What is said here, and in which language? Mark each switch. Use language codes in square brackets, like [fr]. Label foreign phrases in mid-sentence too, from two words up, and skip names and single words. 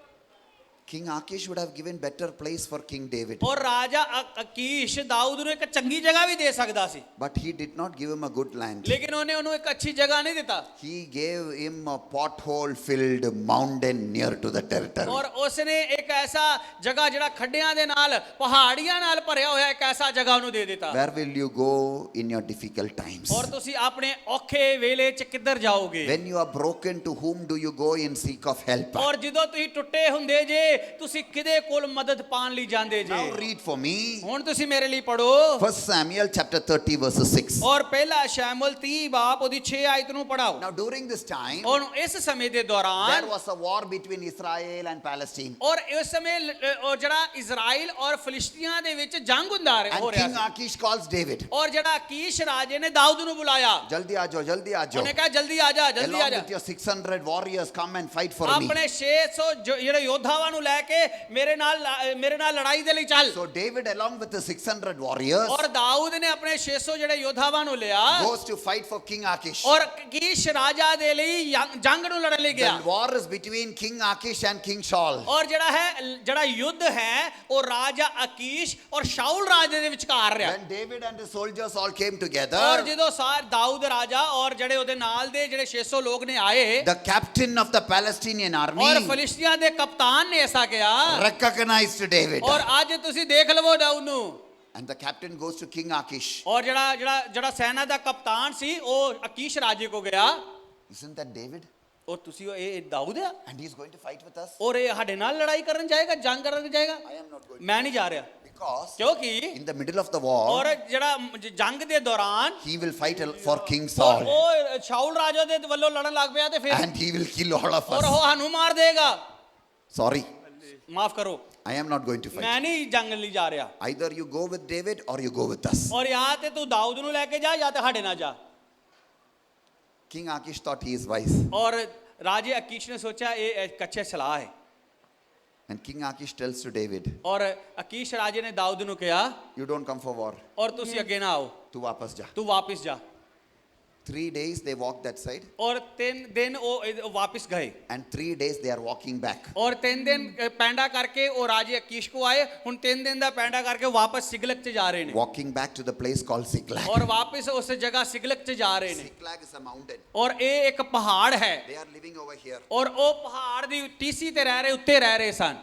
[en] King Achish would have given better place for King David. [pa] ਔਰ ਰਾਜਾ ਅਕੀਸ਼ ਦਾਊਦ ਨੂੰ ਇੱਕ ਚੰਗੀ ਜਗ੍ਹਾ ਵੀ ਦੇ ਸਕਦਾ ਸੀ, [en] But he did not give him a good land. [pa] ਲੇਕਿਨ ਉਹਨੇ ਉਹਨੂੰ ਇੱਕ ਅੱਛੀ ਜਗ੍ਹਾ ਨਹੀਂ ਦਿੱਤਾ। [en] He gave him a pothole filled mountain near to the territory. [pa] ਔਰ ਉਸਨੇ ਇੱਕ ਐਸਾ ਜਗ੍ਹਾ ਜਿਹੜਾ ਖੱਡਿਆਂ ਦੇ ਨਾਲ ਪਹਾੜੀਆਂ ਨਾਲ ਭਰਿਆ ਹੋਇਆ ਇੱਕ ਐਸਾ ਜਗ੍ਹਾ ਉਹਨੂੰ ਦੇ ਦਿੱਤਾ। [en] Where will you go in your difficult times? [pa] ਔਰ ਤੁਸੀਂ ਆਪਣੇ ਔਖੇ ਵੇਲੇ 'ਚ ਕਿੱਧਰ ਜਾਓਗੇ? [en] When you are broken, to whom do you go in seek of help? [pa] ਔਰ ਜਦੋਂ ਤੁਸੀਂ ਟੁੱਟੇ ਹੁੰਦੇ ਜੇ ਤੁਸੀਂ ਕਿਹਦੇ ਕੋਲ ਮਦਦ ਪਾਣ ਲਈ ਜਾਂਦੇ ਜੇ? [en] Now read for me. [pa] ਹੁਣ ਤੁਸੀਂ ਮੇਰੇ ਲਈ ਪੜੋ [en] 1 Samuel chapter 30 verses 6. [pa] ਔਰ ਪਹਿਲਾ ਸ਼ੈਮੂਅਲ 30 ਬਾਪ ਉਹਦੀ 6 ਆਇਤ ਨੂੰ ਪੜਾਓ। [en] Now during this time, [pa] ਔਰ ਇਸ ਸਮੇਂ ਦੇ [en] there [pa] ਦੌਰਾਨ [en] was a war between Israel and Palestine. [pa] ਔਰ ਇਸ ਸਮੇਂ ਉਹ ਜਿਹੜਾ ਇਜ਼ਰਾਈਲ ਔਰ ਫਿਲਿਸਤੀਆਂ ਦੇ ਵਿੱਚ ਜੰਗ ਹੁੰਦਾ ਹੋ [en] And [pa] ਰਿਹਾ [en] King [pa] ਸੀ। [en] Achish calls David. [pa] ਔਰ ਜਿਹੜਾ ਅਕੀਸ਼ ਰਾਜੇ ਨੇ ਦਾਊਦ ਨੂੰ ਬੁਲਾਇਆ। ਜਲਦੀ ਆਜੋ, ਜਲਦੀ ਆਜੋ. ਉਹਨੇ ਕਿਹਾ ਜਲਦੀ ਆ ਜਾ, ਜਲਦੀ ਆ [en] Along [pa] ਜਾ। [en] with your 600 warriors, come and fight for me. [pa] ਆਪਣੇ 600 ਜਿਹੜੇ ਯੋਧਾਵਾਂ ਨੂੰ ਲੈ ਕੇ ਮੇਰੇ ਨਾਲ ਲੜਾਈ ਦੇ ਲਈ ਚੱਲ। [en] So David, along with the 600 warriors, [pa] ਔਰ ਦਾਊਦ ਨੇ ਆਪਣੇ 600 ਜਿਹੜੇ ਯੋਧਾਵਾਂ ਨੂੰ ਲਿਆ [en] goes to fight for King Achish. [pa] ਔਰ ਅਕੀਸ਼ ਰਾਜਾ ਦੇ ਲਈ ਜੰਗ ਨੂੰ ਲੜਨ ਲਈ ਗਿਆ। [en] The war is between King Achish and King Saul. [pa] ਔਰ ਜਿਹੜਾ ਯੁੱਧ ਹੈ ਉਹ ਰਾਜਾ ਅਕੀਸ਼ ਔਰ ਸ਼ਾਉਲ ਰਾਜੇ ਦੇ ਵਿਚਕਾਰ ਰਿਹਾ। [en] When David and his soldiers all came [pa] ਔਰ [en] together, [pa] ਜਦੋਂ ਦਾਊਦ ਰਾਜਾ ਔਰ ਜਿਹੜੇ ਉਹਦੇ ਨਾਲ ਦੇ ਜਿਹੜੇ 600 ਲੋਕ ਨੇ ਆਏ [en] the captain of the Palestinian army [pa] ਔਰ ਫਲਿਸਤੀਆਂ ਦੇ ਕਪਤਾਨ ਨੇ ਐਸਾ ਕਿਹਾ [en] recognized David. [pa] ਔਰ ਅੱਜ ਤੁਸੀਂ ਦੇਖ ਲਵੋ ਦਾਊਦ ਨੂੰ। [en] And the captain goes to King Achish. [pa] ਔਰ ਜਿਹੜਾ ਸੈਨਾ ਦਾ ਕਪਤਾਨ ਸੀ ਉਹ ਅਕੀਸ਼ ਰਾਜੇ ਕੋ ਗਿਆ। [en] Isn't that David? [pa] ਔਰ ਤੁਸੀਂ ਇਹ ਦਾਊਦ ਆ [en] And he's going to fight with us? [pa] ਔਰ ਇਹ ਸਾਡੇ ਨਾਲ ਲੜਾਈ ਕਰਨ ਜਾਏਗਾ, ਜੰਗ ਕਰਨ ਜਾਏਗਾ? [en] I am not going. [pa] ਮੈਂ ਨਹੀਂ ਜਾ ਰਿਹਾ [en] Because [pa] ਕਿਉਂਕਿ [en] in the middle of the war, [pa] ਔਰ ਜਿਹੜਾ ਜੰਗ ਦੇ ਦੌਰਾਨ [en] he will fight for King Saul. [pa] ਉਹ ਸ਼ਾਉਲ ਰਾਜਾ ਦੇ ਵੱਲੋਂ ਲੜਨ ਲੱਗ ਪਿਆ ਤੇ ਫਿਰ [en] And he will kill all of [pa] ਔਰ ਉਹ [en] us. [pa] ਸਾਨੂੰ ਮਾਰ ਦੇਗਾ। [en] Sorry, [pa] ਮਾਫ ਕਰੋ, [en] I am not going to fight. [pa] ਮੈਂ ਨਹੀਂ ਜੰਗ ਲਈ ਜਾ ਰਿਹਾ। [en] Either you go with David or you go with us. [pa] ਔਰ ਜਾਂ ਤੇ ਤੂੰ ਦਾਊਦ ਨੂੰ ਲੈ ਕੇ ਜਾ ਜਾਂ ਤੇ ਸਾਡੇ ਨਾਲ ਜਾ। [en] King Achish thought he is wise. [pa] ਔਰ ਰਾਜੇ ਅਕੀਸ਼ ਨੇ ਸੋਚਿਆ ਇਹ ਕੱਚੇ ਸਲਾਹ ਹੈ। [en] And King Achish tells to David, [pa] ਔਰ ਅਕੀਸ਼ ਰਾਜੇ ਨੇ ਦਾਊਦ ਨੂੰ ਕਿਹਾ [en] you don't come for war. [pa] ਔਰ ਤੁਸੀਂ ਅੱਗੇ ਨਾ ਆਓ, ਤੂੰ ਵਾਪਸ ਜਾ. ਤੂੰ ਵਾਪਿਸ ਜਾ। [en] 3 days they walked that side. [pa] ਔਰ 3 ਦਿਨ ਉਹ ਵਾਪਿਸ ਗਏ [en] And 3 days they are walking back. [pa] ਔਰ 3 ਦਿਨ ਪੈਂਡਾ ਕਰਕੇ ਉਹ ਰਾਜੇ ਅਕੀਸ਼ ਕੋ ਆਏ। ਹੁਣ 3 ਦਿਨ ਦਾ ਪੈਂਡਾ ਕਰਕੇ ਉਹ ਵਾਪਸ ਸਿਗਲਕ ਚ ਜਾ ਰਹੇ ਨੇ [en] Walking back to the place called Siklag. [pa] ਔਰ ਵਾਪਸ ਉਸ ਜਗ੍ਹਾ ਸਿਗਲਕ ਚ ਜਾ ਰਹੇ ਨੇ। [en] Siklag is a mountain. [pa] ਔਰ ਇਹ ਇੱਕ ਪਹਾੜ ਹੈ [en] They are living over here. [pa] ਔਰ ਉਹ ਪਹਾੜ ਦੀ ਟੀਸੀ ਤੇ ਰਹਿ ਰਹੇ, ਉੱਤੇ ਰਹਿ ਰਹੇ ਸਨ।